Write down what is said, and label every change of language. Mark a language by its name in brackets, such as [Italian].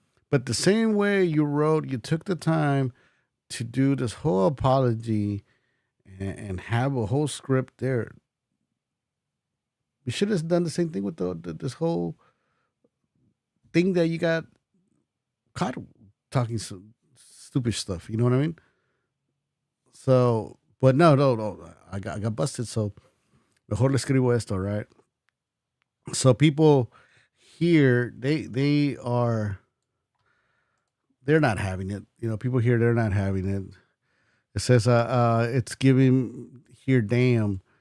[English] But the same way you took the time to do this whole apology and have a whole script there. You should have done the same thing with this whole thing that you got caught talking some stupid stuff. You know what I mean? So, but no. I got busted. [Spanish] So, mejor le escribo esto, right? [English] So people here, they're not having it. You know, people here, they're not having it. It says, it's giving here, damn.